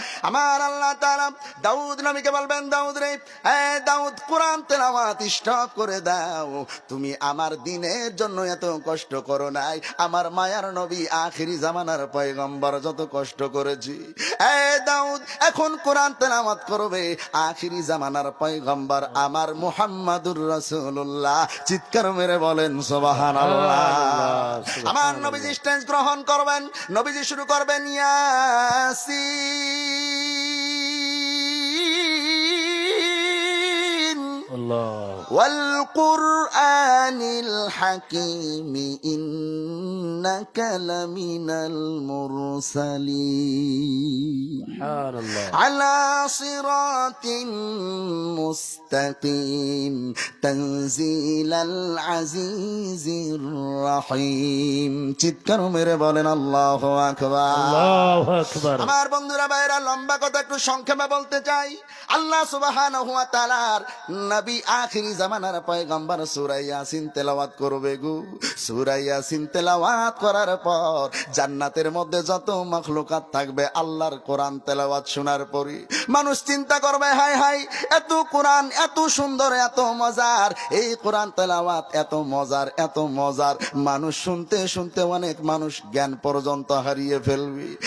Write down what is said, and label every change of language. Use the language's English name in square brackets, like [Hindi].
[Bangla] আমার আল্লাহ তাআলা দাউদ নবীকে বলবেন, দাউদ রে, দাউদ কোরআন তেলাওয়াত স্টপ করে দাও, তুমি আমার দিনের জন্য এত কষ্ট করো নাই, আমার মায়ার নবী আখিরি জামানার পয়গম্বর যত কষ্ট করেছি, দাউদ এখন কোরআন তেলাওয়াত করবে আখিরি জামানার পয়গম্বর আমার মুহাম্মাদুর রাসূলুল্লাহ। চিৎকার মেরে বলেন সুবহানাল্লাহ। আমার নবীজি স্টেজ গ্রহণ করবেন, নবীজি শুরু করবেন ইয়াসিন আল্লাহ। [Arabic] والقرآن الحكيم إنك لمن المرسلين [Bangla] সুবহানাল্লাহ। [Arabic] على صراط مستقيم تنزيل العزيز الرحيم। [Bangla] চিৎকার মেরে বলেন আল্লাহু আকবার। আল্লাহু আকবার। আমার বন্ধুরা ভাইরা, লম্বা কথা একটু সংক্ষেপে বলতে চাই। আল্লাহ সুবহানাহু ওয়া তাআলার নবী আখিরি জামানার পয়গম্বর সূরা ইয়াসিন তেলাওয়াত করবে গো। সূরা ইয়াসিন তেলাওয়াত করার পর জান্নাতের মধ্যে যত মাখলুকাত থাকবে আল্লাহর কোরআন তেলাওয়াত শোনার পরে মানুষ চিন্তা করবে, হায় হায়, এত কোরআন এত সুন্দর, এত মজার, এই কোরআন তেলাওয়াত এত মজার, মানুষ শুনতে শুনতে অনেক মানুষ জ্ঞান পর্যন্ত হারিয়ে ফেলবে।